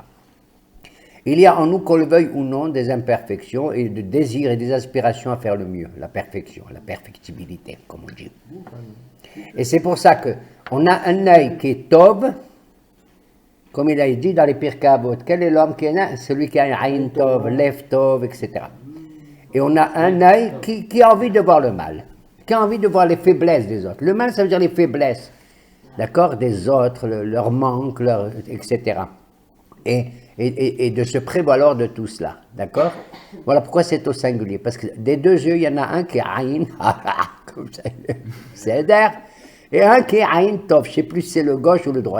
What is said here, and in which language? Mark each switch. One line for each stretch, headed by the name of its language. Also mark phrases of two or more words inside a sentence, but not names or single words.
French: Il y a en nous, qu'on le veuille ou non, des imperfections et des désirs et des aspirations à faire le mieux, la perfection, la perfectibilité, comme on dit. Et c'est pour ça qu'on a un œil qui est tov, comme il a dit dans les Pirkei Avot. Quel est l'homme qui est celui qui a un
Hebrew: עין טוב, לב טוב,
French: etc. Et on a un œil qui a envie de voir le mal, qui a envie de voir les faiblesses des autres. Le mal, ça veut dire les faiblesses, d'accord, des autres, leur manque, etc. Et de se prévaloir de tout cela, d'accord? Voilà pourquoi c'est au singulier, parce que des deux yeux, il y en a un qui est aïn, comme ça, c'est d'air, et un qui est
Hebrew: עין טוב,
French: je ne sais plus si c'est le gauche ou le droit.